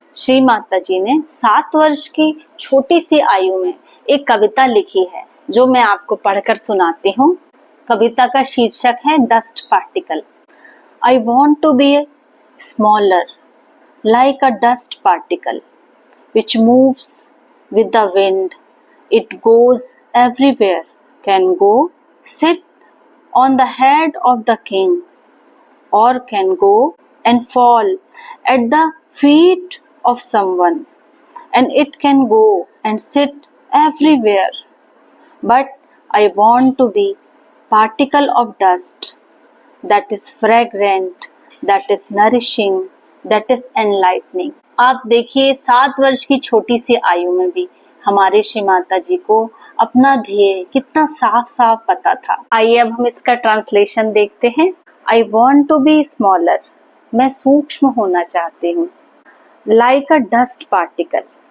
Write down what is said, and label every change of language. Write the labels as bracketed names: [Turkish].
[Hindi] श्री माता जी ने 7 वर्ष की छोटी सी आयु में एक कविता लिखी है, जो मैं आपको पढ़कर सुनाती हूँ। कविता का शीर्षक है [English] Dust particle. I want to be smaller like a dust particle which moves with the wind. It goes everywhere, can go sit on the head of the king, or can go and fall at the feet of someone, and it can go and sit everywhere. But I want to be particle of dust that is fragrant, that is nourishing, that is enlightening. [Hindi] आप देखिए 7 वर्ष की छोटी सी आयु में भी हमारे श्री माता जी को अपना ध्येय कितना साफ साफ पता था। आइए अब हम इसका ट्रांसलेशन देखते हैं। [English] I want to be smaller, [Hindi] मैं सूक्ष्म होना चाहती हूँ। [English] like a dust particle,